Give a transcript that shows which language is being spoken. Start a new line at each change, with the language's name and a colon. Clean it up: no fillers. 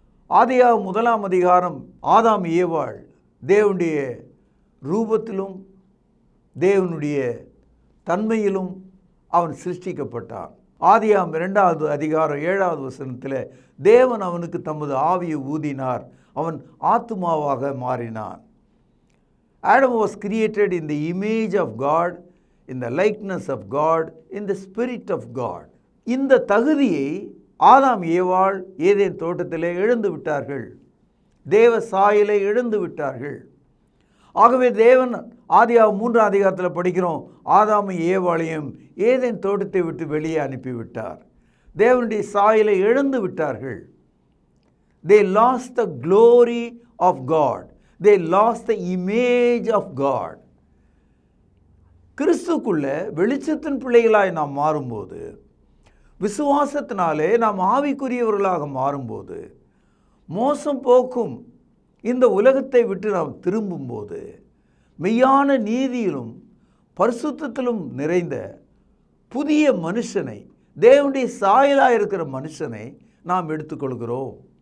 Tamil: ஆதியாகமம் 1ஆம் அதிகாரம், ஆதாம் ஏவாள் தேவனுடைய ரூபத்திலும் தேவனுடைய தன்மையிலும் அவன் சிருஷ்டிக்கப்பட்டான். ஆதியாகமம் 2வது அதிகாரம் 7வது வசனத்தில் தேவன் அவனுக்கு தமது ஆவியை ஊதினார், அவன் ஆத்துமாவாக மாறினான்.
English: Adam was created in the image of God, in the likeness of God, in the spirit of God.
Tamil: இந்த தகுதியை ஆதாம் ஏவாள் ஏதேன் தோட்டத்திலே இழந்து விட்டார்கள், தேவ சாயலை இழந்து விட்டார்கள். ஆகவே தேவன் ஆதியாகமம் 3ஆம் அதிகாரத்தில் படிக்கிறோம், ஆதாமை ஏவாளையும் ஏதேன் தோட்டத்தை விட்டு வெளியே அனுப்பிவிட்டார். தேவனுடைய சாயலை இழந்து விட்டார்கள்.
English: they lost the glory of God. They lost the image of God.
Tamil: கிறிஸ்துக்குள்ள வெளிச்சத்தின் பிள்ளைகளாய் நாம் மாறும்போது, விசுவாசத்தினாலே நாம் ஆவிக்குரியவர்களாக மாறும்போது, மோசம் போக்கும் இந்த உலகத்தை விட்டு நாம் திரும்பும்போது, மெய்யான நீதியிலும் பரிசுத்தத்திலும் நிறைந்த புதிய மனுஷனை, தேவனுடைய சாயலாக இருக்கிற மனுஷனை நாம் எடுத்துக்கொள்கிறோம்.